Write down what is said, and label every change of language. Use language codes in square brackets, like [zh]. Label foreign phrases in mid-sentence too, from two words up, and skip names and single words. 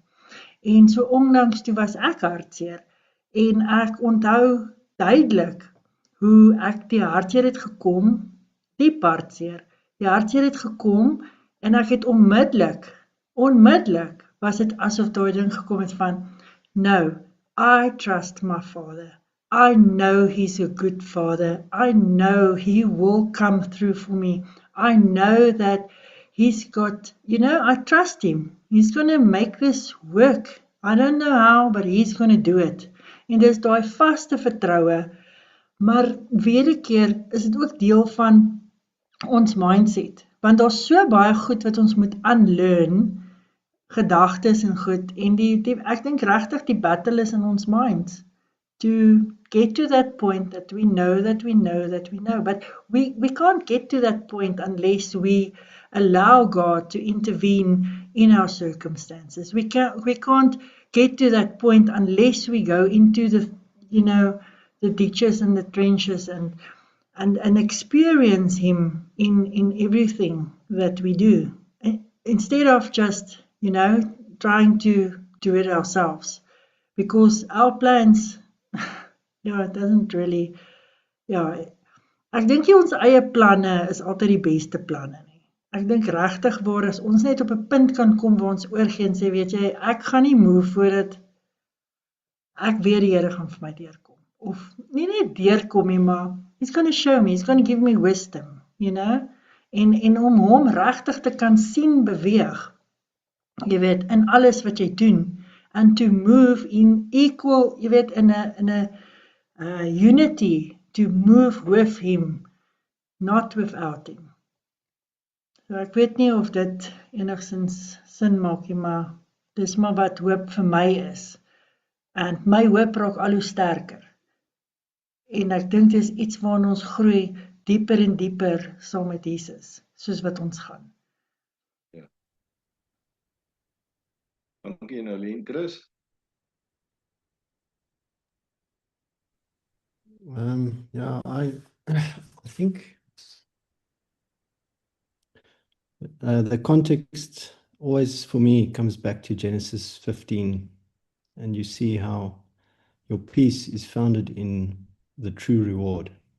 [af] En so onlangs toe was ek hartseer. En ek onthou duidelik hoe ek die hartseer het gekom, diep hartseer. Die hartseer het gekom en ek het onmiddellik was dit asof daai ding gekom het van, [en] no, I trust my Father. I know he's a good Father. I know he will come through for me. I know that he's got, I trust him. He's going to make this work. I don't know how, but he's going to do it. [af] En dis daai vaste vertroue. Maar weer 'n keer is dit ook deel van ons mindset. Want daar's so baie goed wat ons moet unlearn, gedagtes en goed, en ek dink regtig die battle is in ons minds, [en] to get to that point that we know that we know that we know, but we can't get to that point unless we allow God to intervene in our circumstances. We can't get to that point unless we go into the ditches and the trenches and experience him in everything that we do, instead of just trying to do it ourselves, because our plans, it doesn't really, [af] ek dink nie ons eie planne is altyd die beste planne nie. Ek dink regtig waar as ons net op 'n punt kan kom waar ons oorgee en sê, weet jy, ek gaan nie move voordat ek weet die Here gaan vir my deurkom. Of nie net deurkom nie, maar [en] he's going to show me, he's going to give me wisdom, [af] en om hom regtig te kan sien beweeg, in alles wat jy doen, [en] and to move in equal, in a unity, to move with him, not without him. [af] So ek weet nie of dit enigstens sin maak nie, maar dis maar wat hoop vir my is. En my hoop raak al hoe sterker. En ek dink dis iets waarna ons groei dieper en dieper saam met Jesus, soos wat ons gaan. Dankie Nolien. Chris? [en] I I think the context always for me comes back to Genesis 15, and you see how your peace is founded in the true reward.